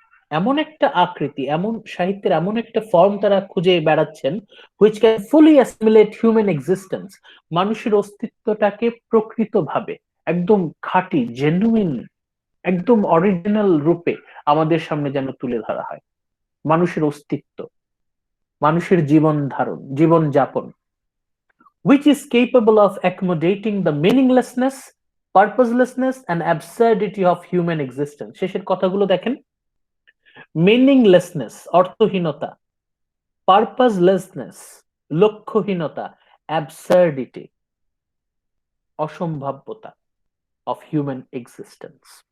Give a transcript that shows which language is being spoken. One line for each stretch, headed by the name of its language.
Bangla: এমন একটা আকৃতি, এমন সাহিত্যের এমন একটা ফর্ম তারা খুঁজে বেড়াচ্ছেন
English: Which can fully assimilate human existence.
Bangla: মানুষের অস্তিত্বটাকে প্রকৃতভাবে একদম খাঁটি, জেনুইন, একদম অরিজিনাল রূপে আমাদের সামনে যেন তুলে ধরা হয়। মানুষের অস্তিত্ব, মানুষের জীবন ধারণ, জীবন যাপন,
English: which is capable of accommodating the meaninglessness, purposelessness and absurdity of human existence।
Bangla: শেষের কথাগুলো দেখেন, মিনিংলেসনেস অর্থহীনতা, পারপাসলেসনেস লক্ষ্যহীনতা, অ্যাবসার্ডিটি অসম্ভাব্যতা
English: Of human existence.